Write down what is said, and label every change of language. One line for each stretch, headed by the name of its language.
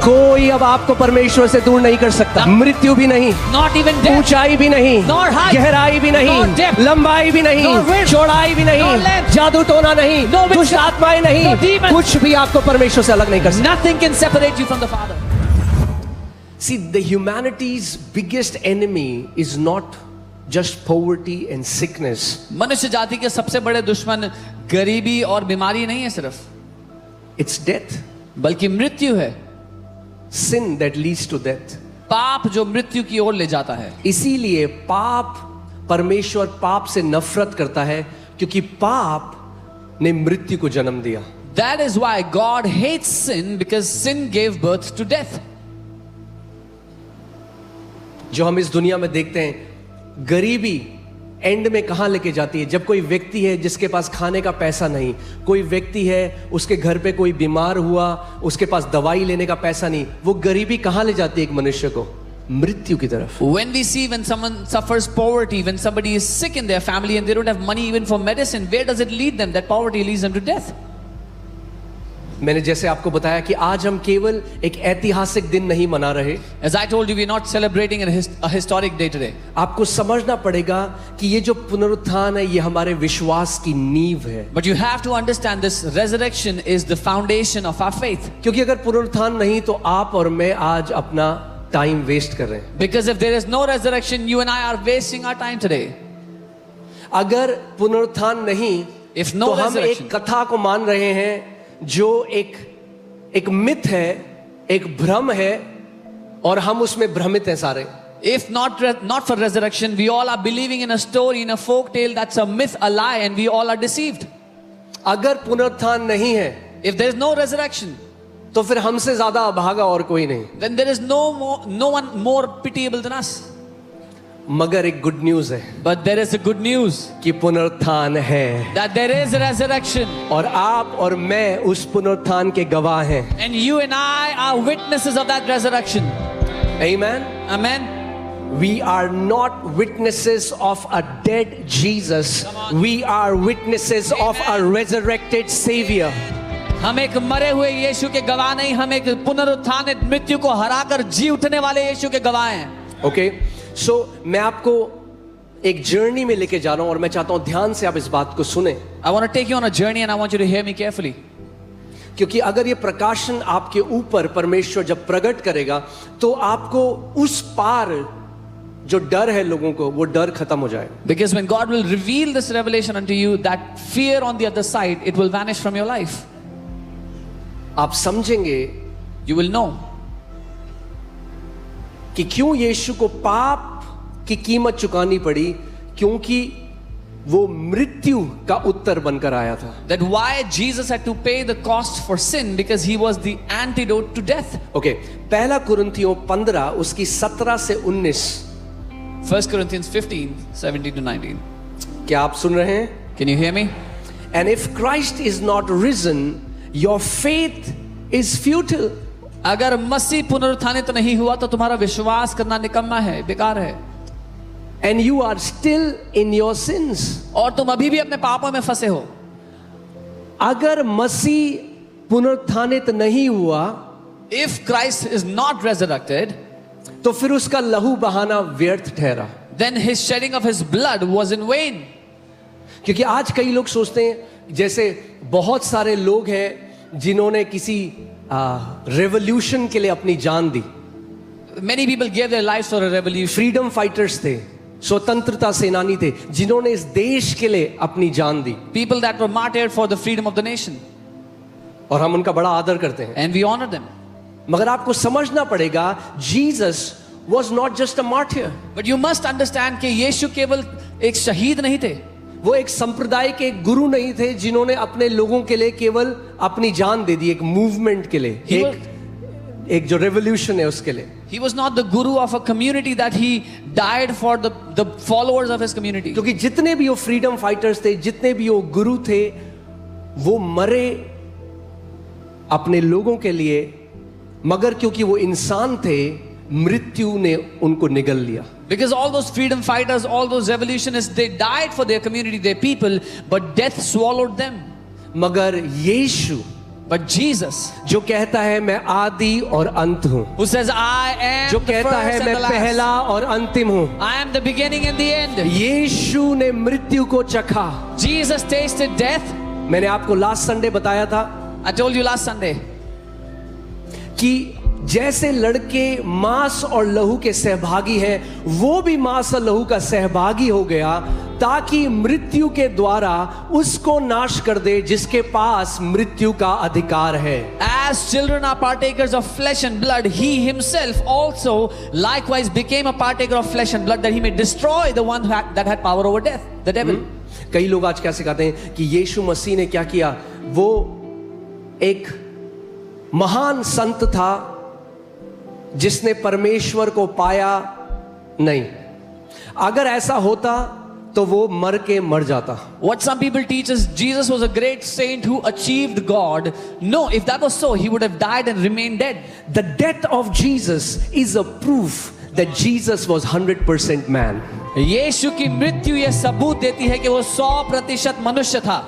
Hindi: कोई अब आपको परमेश्वर से दूर नहीं कर सकता, मृत्यु भी नहीं,
English: Not even death,
Hindi: ऊंचाई भी नहीं,
English: nor height,
Hindi: गहराई भी नहीं,
English: nor depth,
Hindi: लंबाई भी नहीं,
English: nor width,
Hindi: चौड़ाई भी
English: nor
Hindi: नहीं,
English: length,
Hindi: जादू टोना नहीं,
English: no witchcraft,
Hindi: दुष्ट आत्माएं नहीं,
English: no demons.
Hindi: कुछ भी आपको परमेश्वर से अलग नहीं कर सकता।
English: nothing can separate you from the Father. See, the humanity's biggest enemy is not just poverty and sickness.
Hindi: मनुष्य जाति के सबसे बड़े दुश्मन गरीबी और बीमारी नहीं है सिर्फ,
English: It's death,
Hindi: बल्कि मृत्यु है।
English: sin that leads to death.
Hindi: पाप जो मृत्यु की ओर ले जाता है। इसीलिए परमेश्वर पाप से नफरत करता है, क्योंकि पाप ने मृत्यु को जन्म दिया।
English: That is why God hates sin, because sin gave birth to death.
Hindi: जो हम इस दुनिया में देखते हैं, गरीबी एंड में कहां लेके जाती है? जब कोई व्यक्ति है जिसके पास खाने का पैसा नहीं, कोई व्यक्ति है उसके घर पे कोई बीमार हुआ, उसके पास दवाई लेने का पैसा नहीं, वो गरीबी कहां ले जाती है एक मनुष्य को? मृत्यु की तरफ।
English: When we see when someone suffers poverty, when somebody is sick in their family and they don't have money even for medicine, where does it lead them? That poverty leads them to death.
Hindi: मैंने जैसे आपको बताया कि आज हम केवल एक ऐतिहासिक दिन नहीं मना रहे।
English: As I told you, we're not celebrating a historic day today.
Hindi: आपको समझना पड़ेगा कि ये जो पुनरुत्थान है, ये हमारे विश्वास की नींव है।
English: But you have to understand this resurrection is the foundation of our faith.
Hindi: क्योंकि अगर पुनरुत्थान नहीं तो आप और मैं आज अपना टाइम वेस्ट कर रहे हैं।
English: Because if there is no resurrection, you and I are wasting our time today.
Hindi: अगर पुनरुत्थान नहीं,
English: If no
Hindi: तो हम
English: resurrection,
Hindi: एक कथा को मान रहे हैं जो एक मिथ है, एक भ्रम है, और हम उसमें भ्रमित हैं सारे।
English: if not for resurrection, we all are believing in a story, in a folk tale that's a myth, a lie, and we all are deceived.
Hindi: अगर पुनरुत्थान नहीं है
English: If there is no resurrection,
Hindi: तो फिर हमसे ज्यादा अभागा और कोई नहीं।
English: then there is no one more pitiable than us.
Hindi: मगर एक गुड न्यूज है
English: But there is a good news
Hindi: कि पुनरुत्थान है,
English: that there is a resurrection,
Hindi: और आप और मैं उस पुनरुत्थान के गवाह हैं।
English: and you and I are witnesses of that resurrection. Amen. Amen. We are not witnesses of a dead Jesus. We are witnesses of a resurrected Savior.
Hindi: हम एक मरे हुए यीशु के गवाह नहीं, हम एक पुनरुत्थानित मृत्यु को हराकर जी उठने वाले यीशु के गवाह हैं। ओके, सो मैं आपको एक जर्नी में लेके जा रहा हूं, और मैं चाहता हूं ध्यान से आप इस बात को सुने।
English: I want to take you on a journey and I want you to hear me carefully.
Hindi: क्योंकि अगर ये प्रकाशन आपके ऊपर परमेश्वर जब प्रकट करेगा, तो आपको उस पार जो डर है लोगों को, वो डर खत्म हो जाएगा।
English: Because when God will reveal this revelation unto you, that fear on the other side, it will vanish from your life.
Hindi: आप समझेंगे
English: You will know
Hindi: कि क्यों यीशु को पाप की कीमत चुकानी पड़ी, क्योंकि वो मृत्यु का उत्तर बनकर आया था।
English: that why Jesus had to pay the cost for sin, because he was the antidote to death.
Hindi: Okay, पहला कुरिन्थियों 15 उसकी 17 से 19।
English: 1 Corinthians 15, 17 to 19.
Hindi: क्या आप सुन रहे हैं?
English: Can you hear me? And if Christ is not risen, your faith is futile.
Hindi: अगर मसीह पुनरुत्थानित नहीं हुआ तो तुम्हारा विश्वास करना निकम्मा है, बेकार है।
English: And you are still in your sins.
Hindi: और तुम अभी भी अपने पापों में फंसे हो। अगर मसीह पुनरुत्थानित नहीं हुआ,
English: If Christ is not resurrected,
Hindi: तो फिर उसका लहू बहाना व्यर्थ ठहरा।
English: then his shedding of his blood was in vain.
Hindi: क्योंकि आज कई लोग सोचते हैं, जैसे बहुत सारे लोग हैं जिन्होंने किसी रेवोल्यूशन के लिए अपनी जान दी।
English: Many people gave their lives for a revolution.
Hindi: Freedom fighters थे, स्वतंत्रता सेनानी थे, जिन्होंने इस देश के लिए अपनी जान दी,
English: People that were martyred for the freedom of the nation.
Hindi: और हम उनका बड़ा आदर करते हैं।
English: And we honor them.
Hindi: मगर आपको समझना पड़ेगा, Jesus
English: was not just a martyr. But you must understand
Hindi: कि यीशु केवल एक शहीद नहीं थे, वो एक संप्रदाय के एक गुरु नहीं थे जिन्होंने अपने लोगों के लिए केवल अपनी जान दे दी, एक मूवमेंट के लिए, एक जो रेवोल्यूशन है उसके लिए.
English: He was not the guru of a community that he died for the followers of his community.
Hindi: क्योंकि जितने भी वो फ्रीडम फाइटर्स थे, जितने भी वो गुरु थे, वो मरे अपने लोगों के लिए, मगर क्योंकि वो इंसान थे, मृत्यु ने उनको निगल लिया.
English: Because all those freedom fighters, all those revolutionists, they died for their community, their people, but death swallowed them.
Hindi: मगर यीशु,
English: But Jesus,
Hindi: जो कहता है मैं आदि और अंत हूं,
English: who says I am
Hindi: जो
English: the
Hindi: कहता
English: first
Hindi: है
English: and
Hindi: मैं
English: the last,
Hindi: पहला और अंतिम हूं,
English: I am the beginning and the end.
Hindi: यीशु ने मृत्यु को चखा.
English: Jesus tasted death.
Hindi: मैंने आपको लास्ट संडे बताया था
English: I told you last Sunday.
Hindi: कि जैसे लड़के मांस और लहू के सहभागी हैं, वो भी मांस और लहू का सहभागी हो गया, ताकि मृत्यु के द्वारा उसको नाश कर दे जिसके पास मृत्यु का अधिकार है.
English: As children are partakers of flesh and blood, he himself also likewise became a partaker of flesh and blood, that he may destroy the one that had power over death, the devil.
Hindi: कई लोग आज क्या सिखाते हैं कि यीशु मसीह ने क्या किया, वो एक महान संत था जिसने परमेश्वर को पाया नहीं. अगर ऐसा होता तो वो मर के मर जाता.
English: What some people teach is Jesus was a great saint who achieved God. No, if that was so, he would have died and remained dead. The death of Jesus is a proof that Jesus was 100% man.
Hindi: यीशु की मृत्यु यह सबूत देती है कि वो 100% मनुष्य था.